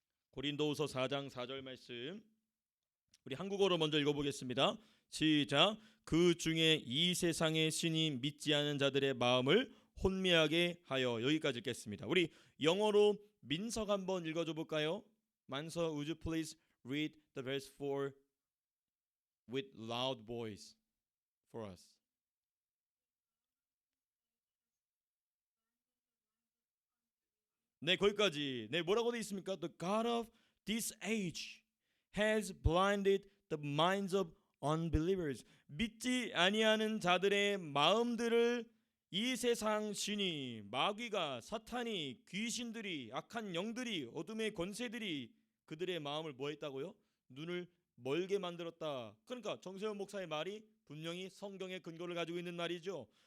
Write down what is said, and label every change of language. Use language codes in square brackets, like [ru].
[ko] 고린도후서 4장 4절 말씀 우리 한국어로 먼저 읽어보겠습니다. 시작. 그 중에 이 세상의 신이 믿지 않은 자들의 마음을 혼미하게 하여 여기까지 읽겠습니다. 우리 영어로 민석 한번 읽어줘 볼까요? [en] 만서, would you please read the verse 4 with loud voice for us? [ko] 네, 거기까지. 네, 뭐라고 돼 있습니까? [en] The God of this age has blinded the minds of unbelievers. [ko] 믿지 아니하는 자들의 마음들을 이 세상 신이, 마귀가, 사탄이, 귀신들이, 악한 영들이, 어둠의 권세들이 그들의 마음을 뭐 했다고요? 눈을 멀게 만들었다. 그러니까 정세현 목사의 말이 분명히 성경의 근거를 가지고 있는 말이죠.